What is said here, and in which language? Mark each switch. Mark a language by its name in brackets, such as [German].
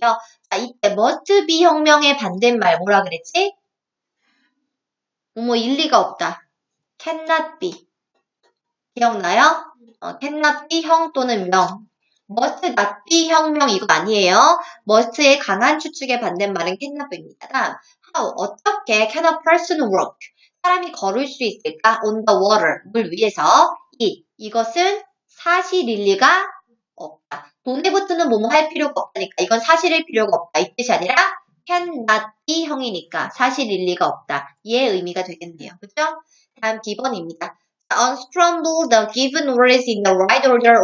[Korean] 자, 이때 must be 형명의 반대말 뭐라 그랬지? 뭐뭐 일리가 없다. [English] cannot be. [Korean] 기억나요? [English] cannot be [Korean] 형 또는 명. [English] must not be [Korean] 형, 명 이거 아니에요. must의 강한 추측의 반대말은 cannot be입니다. [English] 다음, how, [Korean] 어떻게 [English] can a person walk? [Korean] 사람이 걸을 수 있을까? [English] on the water, [Korean] 물 위에서. 이것은 사실일 리가 없다. 돈에 붙는 뭐뭐 할 필요가 없다니까. 이건 사실일 필요가 없다. 이 뜻이 아니라 [English] cannot be [Korean] 형이니까 사실일 리가 없다. 이의 의미가 되겠네요. 그죠? 다음 B번입니다. [English] unscramble the given words in the right order.